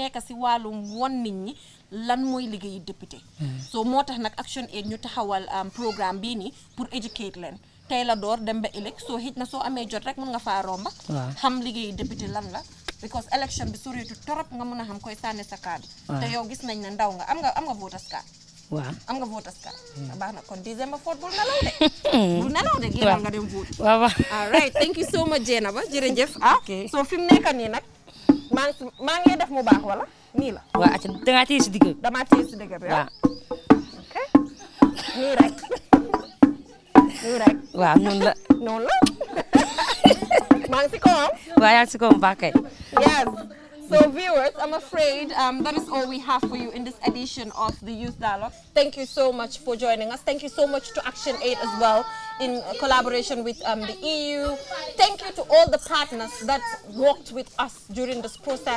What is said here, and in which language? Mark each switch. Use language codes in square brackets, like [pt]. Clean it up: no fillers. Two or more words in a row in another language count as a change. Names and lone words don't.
[wo] nekk si wàllum won nit ñi lan mooy liggéeyu député so moo tax nag Action Aid ñu taxawal programme bii nii pour educate leen tey la door dem ba ëllëg soo xit na soo amee jot rek mën nga faa romba xam liggéeyu député lan la because election bi soritu torop nga mën a xam koy sànni sa card te yow gis nañ ne ndaw nga am nga [en] voters card [wo] am nga [en] voters card [wo] baax na kon December 4 bul nelaw de génnal nga dem vote waaw [en] all right thank you so much [wo] Jenaba jërëjëf so fi mu nekk nii nag maa ngi def mu baax wala nii la waaw acca dangaa téye si digg bi damaa téye si digg bi ok nii rek waaw noonu la maa ngi si kawam waaw yaa ngi si kawam baax kay [en] yes So viewers, I'm afraid that is all we have for you in this edition of the Youth Dialogue. Thank you so much for joining us. Thank you so much to Action Aid as well, in collaboration with the EU. Thank you to all the partners that worked with us during this process.